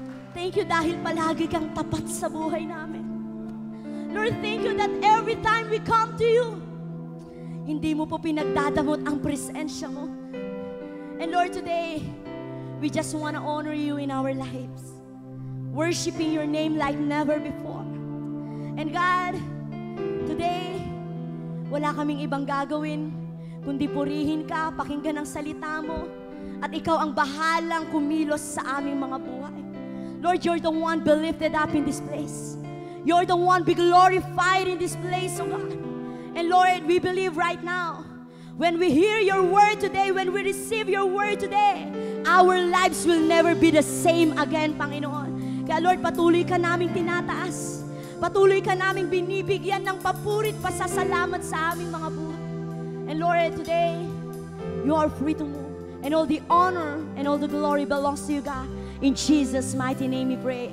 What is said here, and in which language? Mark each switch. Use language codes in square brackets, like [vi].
[en] Thank you [tl] dahil palagi kang tapat sa buhay namin. [en] Lord, thank you that every time we come to you, [tl] hindi mo po pinagdadamot ang presensya mo. [en] And Lord, today, we just want to honor you in our lives, worshiping your name like never before. And God, today, [tl] wala kaming ibang gagawin, kundi purihin ka, pakinggan ang salita mo, at ikaw ang bahalang kumilos sa aming mga buhay. [en] Lord, you're the one be lifted up in this place. You're the one be glorified in this place, oh God. And Lord, we believe right now, when we hear your word today, when we receive your word today, our lives will never be the same again, Panginoon. [tl] Kaya Lord, patuloy ka naming tinataas. Patuloy ka naming binibigyan ng papurit pasasalamat sa aming mga buhay. [en] And Lord, today, you are free to move. And all the honor and all the glory belongs to you, God. In Jesus' mighty name we pray.